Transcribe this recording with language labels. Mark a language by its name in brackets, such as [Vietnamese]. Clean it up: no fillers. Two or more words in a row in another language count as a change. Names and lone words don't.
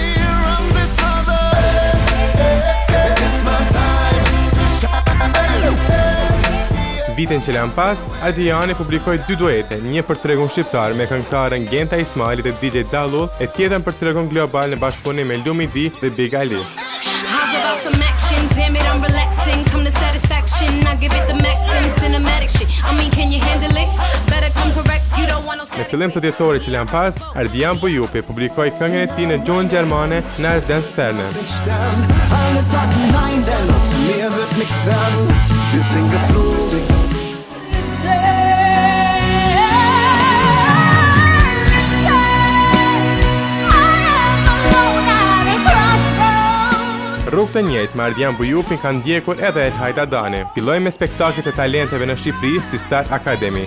[Albanian] Vitin që lan pas, Ardiani publikoi 2 duete, një për tregun shqiptar me këngëtaren Genta Ismaili dhe DJ Dallull, e tjetrën për tregun global në bashkëpunim me Lumi D dhe Big Ali. [English] some action. Damn it, I'm relaxing. Come to satisfaction. I give it the maxim. Cinematic shit. I mean, can you handle it? Better come correct. You don't want no [Albanian] Në fillim të dhjetorit që lan pas, Ardian Bujupi publikoi këngën e tij në gjuhën gjermane në Ardens Sterne. [German] Alle sagten nein, denn aus mir wird nichts werden. Wir sind geflogen. [Albanian] Rrugë të njëjtë me Ardian Bujupin kanë ndjekur edhe El Hajdadani. Filloi me spektaklet e talenteve në Shqipëri si Star Academy.